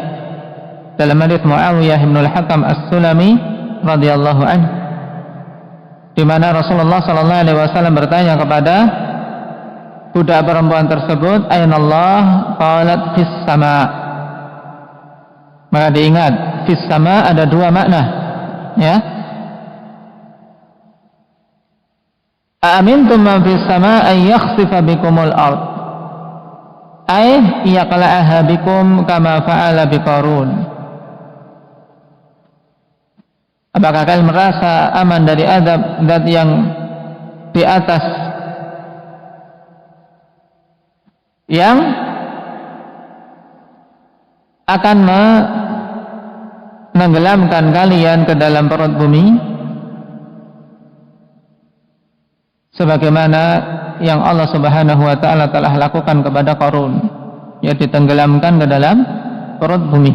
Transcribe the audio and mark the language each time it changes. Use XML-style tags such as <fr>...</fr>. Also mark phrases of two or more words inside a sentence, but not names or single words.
<id>Dalam hadis Muawiyah bin al-Hakam as-Sulami</id> <ar>رضي الله عنه,</ar> <id>di mana Rasulullah</id> <ar>صلى الله عليه وسلم</ar> <id>bertanya kepada budak perempuan tersebut,</id> <ar>"أين الله?" قالت في السماء.</ar> <id>Maka diingat,</id> <ar>في السماء</ar> <id>ada dua makna, ya.</id> <ar>أأمنتم من في السماء أن يخسف بكم الأرض. أن يقلعها بكم كما فعل بقارون.</ar> <id>Apakah kalian merasa aman dari azab zat yang di atas, yang akan menenggelamkan kalian ke dalam perut bumi, sebagaimana yang</id> <ar>الله سبحانه وتعالى</ar> <id>telah lakukan kepada Qarun, yaitu ditenggelamkan ke dalam perut bumi.</id>